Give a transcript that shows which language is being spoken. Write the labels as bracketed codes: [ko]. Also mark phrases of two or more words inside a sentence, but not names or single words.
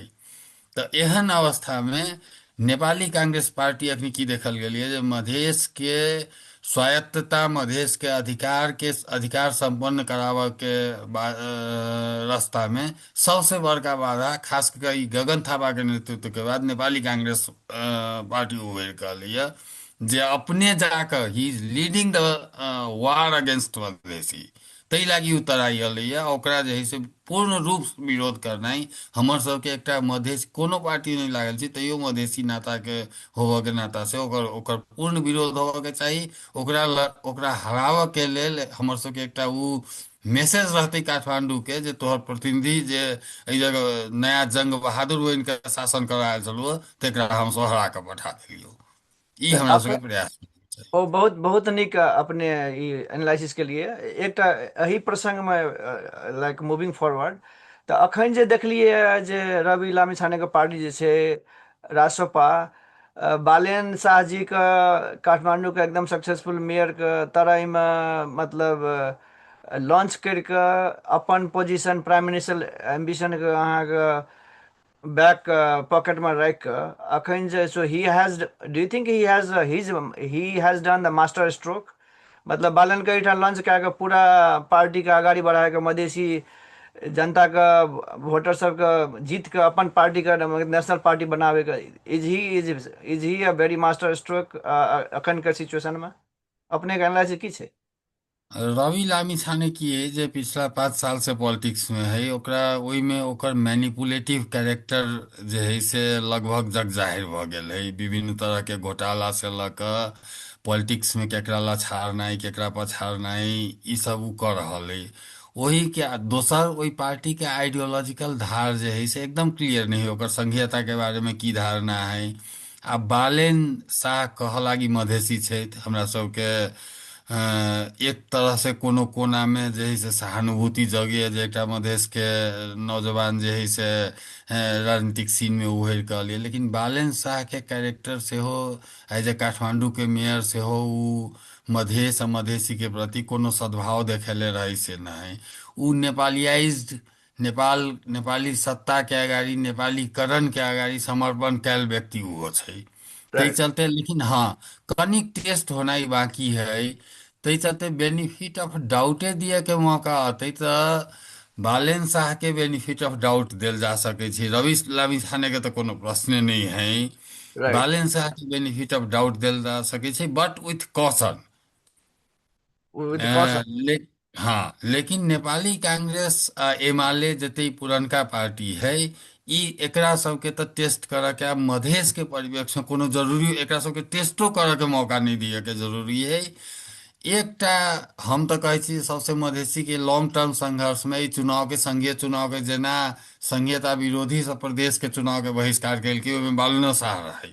[mai] तऽ एहन अवस्थामे नेपाली कांग्रेस पार्टी अखनी की देखल गेलियै जे मधेश के स्वायत्तता, मधेश के अधिकार संपन्न कराबऽ के रास्ता में सबसे बड़का बाधा, खास कर ई गगन थापा के नेतृत्व के बाद नेपाली कांग्रेस पार्टी उभरि कऽ अयलैए, जे अपने जाकऽ ही [en] is leading the war against [mai] मधेसी। ताहि लागी ओ तराई अयलैए। ओकरा जे है से पूर्ण रूप विरोध करनाइ, हमर सबके एकटा मधेश कोनो पार्टी नहीं लागल छी, तैयो मधेसी नाता के होबऽ के नाता से ओकर ओकर पूर्ण विरोध होबऽ के चाही। ओकरा हराबऽ के लेल हमर सबके एकटा उ मैसेज रहतै काठमांडू के, जे तोहर प्रतिनिधि जे एहि जगह नया जंग बहादुर बनि के शासन करा आयल छलू, तेकरा हम सब हरा के पठा देलियौ। ई तऽ हमरा सबके प्रयास छै। ओ बहुत बहुत नीक अपने ई एनालिसिस के लिए। एकटा एही प्रसंग में [en] like moving forward, [mai] तऽ अखन जे देखलियै जे रवि लामिछाने के पार्टी जे छै रासोपा, बालेन शाह जी के काठमांडू के एकदम [en] successful mayor [mai] के तराई में मतलब लॉन्च करके अपन [en] position prime minister ambition [mai] के अहाँके [en] back pocket [mai] में राखि कऽ अखन जे [en] so he has, do you think he has done the master stroke? [mai] मतलब बालन के एहिठाम लॉन्च कए कऽ पूरा पार्टी के आगाड़ी बढ़ा कऽ मधेसी जनता के वोटर सबके जीत के अपन पार्टी के नेशनल पार्टी बनावे के, [en] is he a very master stroke [mai] अखन के सिचुएशन में? अपने के एनालिसिस की छै? रवि लामिछाने की है जे पिछला 5 साल से पॉलिटिक्स में है, ओकरा ओहिमे ओकर [en] manipulative character [mai] जे है से लगभग जग जाहिर भऽ गेल है। विभिन्न तरह के घोटाला से लऽ कऽ पॉलिटिक्स में केकरा लछारनाइ, केकरा पछारनाइ, ई सब उ कऽ रहल है। ओही के दोसर, ओहि पार्टी के आइडियोलॉजिकल धार जे है से एकदम क्लियर नहीं है, ओकर संघीयता के बारे में की धारणा है। आ बालेन शाह कहऽ लागी मधेसी छथि, हमरा सबके एक तरह से कोनो कोना में जे है से सहानुभूति जगैए जे एकटा मधेश के नौजवान जे है से राजनीतिक सीन में उभरि कऽ अलियै। लेकिन बालेन शाह के कैरेक्टर सेहो, [en] as a [mai] काठमांडू के मेयर सेहो, उ मधेश आ मधेसी के प्रति कोनो सद्भाव देखेले रही से नहीं। उ नेपालियाइज्ड, नेपाली सत्ता के अगाडि, नेपालीकरण के अगाडि समर्पण कैल व्यक्ति उहो छै। ताहि राइट। चलते, लेकिन हाँ, कनिक टेस्ट होनाइ बाकी है। ताहि चलते [en] benefit of doubt [mai] दिए के मौका अतै तऽ बालेन शाह के [en] benefit of doubt [mai] देल जा सकै छै। रवि लामी छाने के तऽ कोनो प्रश्न नहीं है। राइट। बालेन शाह के [en] benefit of doubt [mai] देल जा सकै छै, [en] but with caution. विथ अ, कॉशन। [mai] ले, हाँ, लेकिन नेपाली कांग्रेस आ एमाले जते पुरनका पार्टी है, ई एकरा सबके तऽ टेस्ट करऽ के, आब मधेश के परिप्रेक्ष्य में कोनो जरूरी एकरा सबके टेस्टो करऽ के मौका नहीं दिए के जरूरी है। एकटा हम तऽ कहै छी सबसे मधेसी के [en] long term [mai] संघर्ष में ई चुनाव के, संघीय चुनाव के जेना संघीयता विरोधी सब प्रदेश के चुनाव के बहिष्कार केलकै, ओहिमे बालनो शाह रहे।